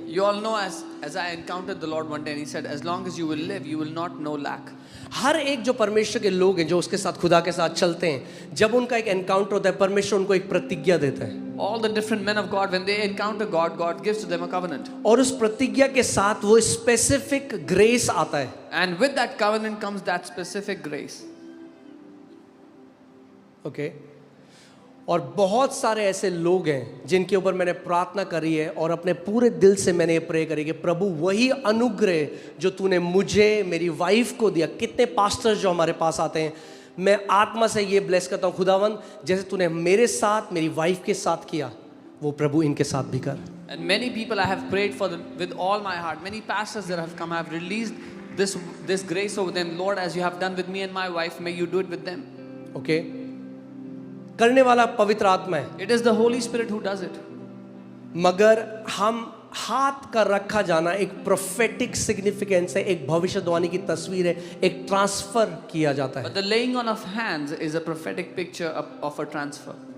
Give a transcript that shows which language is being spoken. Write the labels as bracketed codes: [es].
[en] You all know as I encountered the Lord one day and he said, as long as you will live, you will not know lack. [hi] हर एक जो परमेश्वर के लोग हैं जो उसके साथ, खुदा के साथ चलते हैं, जब उनका एक एनकाउंटर होता है परमेश्वर उनको एक प्रतिज्ञा देता है. [en] All the different men of God, when they encounter God, God gives to them a covenant. [hi] और उस प्रतिज्ञा के साथ वो [en] specific grace [hi] आता है. [en] And with that covenant comes that specific grace. [hi] Okay और बहुत सारे ऐसे लोग हैं जिनके ऊपर मैंने प्रार्थना करी है और अपने पूरे दिल से मैंने ये प्रे करी कि प्रभु वही अनुग्रह जो तूने मुझे, मेरी वाइफ को दिया. कितने पास्टर्स जो हमारे पास आते हैं, मैं आत्मा से ये ब्लेस करता हूँ खुदावन, जैसे तूने मेरे साथ, मेरी वाइफ के साथ किया, वो प्रभु इनके साथ भी कर. [en] And many people I have prayed for them with all my heart. Many pastors that have come, I have released this grace over them. Lord, as you have done with me and my wife, may you do it with them. [hi] Okay करने वाला पवित्र आत्मा है. [en] It is the Holy Spirit who does it. [hi] मगर हम हाथ का रखा जाना एक [en] prophetic significance [hi] है, एक भविष्यवाणी की तस्वीर है, एक ट्रांसफर किया जाता है. [en] But the laying on of hands is a prophetic picture of a transfer.